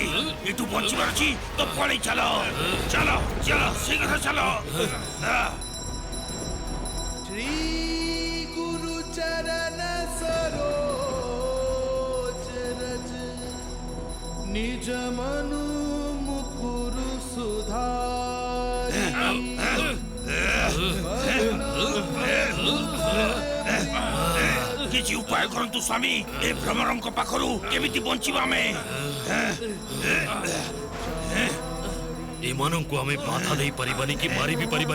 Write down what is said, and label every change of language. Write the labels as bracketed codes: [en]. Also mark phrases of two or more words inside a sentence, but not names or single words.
[or] ଏଠୁ ବଞ୍ଚିବାର ଅଛି ତ ପଳେଇ ଚାଲ ଚାଲ ଚାଲ ଶୀଘ୍ର ଚାଲ। [awa] श्री गुरु चरण सरोज रज निज मनु मुकुरु सुधारी [or] କିଛି ଉପାୟ କରନ୍ତୁ ସ୍ୱାମୀ। ଏ ଭ୍ରମରଙ୍କ ପାଖରୁ କେମିତି ବଞ୍ଚିବା ଆମେ? ଏମାନଙ୍କୁ ଆମେ ବାଧା ଦେଇ ପାରିବାନି କି ମାରି ବି ପାରିବାନି।